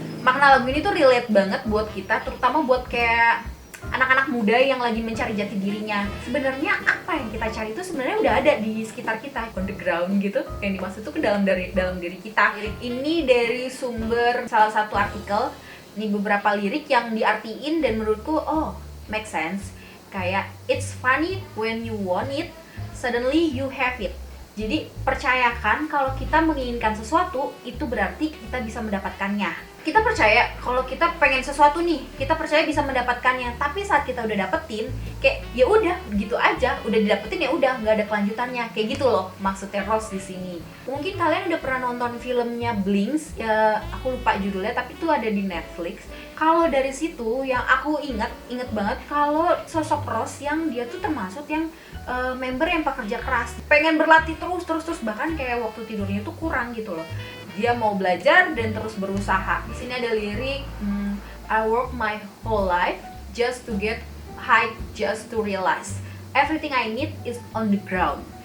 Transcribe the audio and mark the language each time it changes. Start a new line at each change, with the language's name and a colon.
Indonesian: Makna lagu ini tuh relate banget buat kita, terutama buat kayak anak-anak muda yang lagi mencari jati dirinya. Sebenarnya apa yang kita cari itu sebenarnya udah ada di sekitar kita,
English: on the ground
Indonesian: gitu. Yang dimaksud itu ke dalam diri kita. Ini dari sumber salah satu artikel. Ini beberapa lirik yang diartiin dan menurutku
English: make sense. Kayak it's funny when you want it, suddenly you have it.
Indonesian: Jadi percayakan kalau kita menginginkan sesuatu, itu berarti kita bisa mendapatkannya. Kita percaya kalau kita pengen sesuatu nih, kita percaya bisa mendapatkannya. Tapi saat kita udah dapetin, kayak ya udah gitu aja, udah didapetin ya udah, nggak ada kelanjutannya. Kayak gitu loh maksudnya Rose di sini. Mungkin kalian udah pernah nonton filmnya Blinks, ya aku lupa judulnya, tapi itu ada di Netflix. Kalau dari situ yang aku inget banget kalau sosok Rose yang dia tuh termasuk yang member yang pekerja keras, pengen berlatih terus, bahkan kayak waktu tidurnya tuh kurang gitu loh. Dia mau belajar dan terus berusaha. Di sini ada lirik,
English: I work my whole life just to get high, just to realize everything I need is on the ground.